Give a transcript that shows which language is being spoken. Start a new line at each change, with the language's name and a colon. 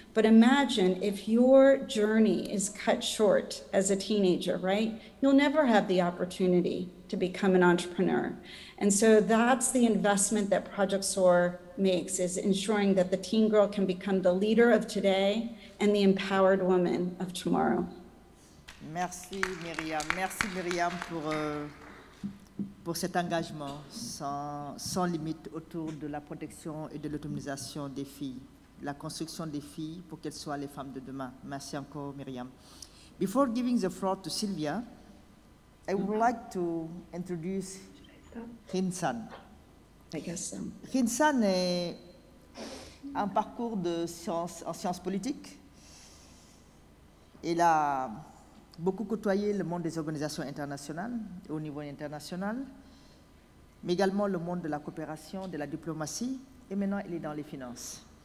English: But imagine if your journey is cut short as a teenager, right? You'll never have the opportunity to become an entrepreneur. And so that's the investment that Project SOAR makes, is ensuring that the teen girl can become the leader of today and the empowered woman of tomorrow.
French: Merci Myriam pour cet engagement sans limite autour de la protection et de l'autonomisation des filles, la construction des filles pour qu'elles soient les femmes de demain. Merci encore Myriam.
English: Before giving the floor to Sylvia, I would like to introduce Rinsan. I guess so.
French: Rinsan est un parcours en sciences politiques. Elle a beaucoup côtoyé le monde des organisations internationales, au niveau international, mais également le monde de la coopération, de la diplomatie, et maintenant elle est dans les finances.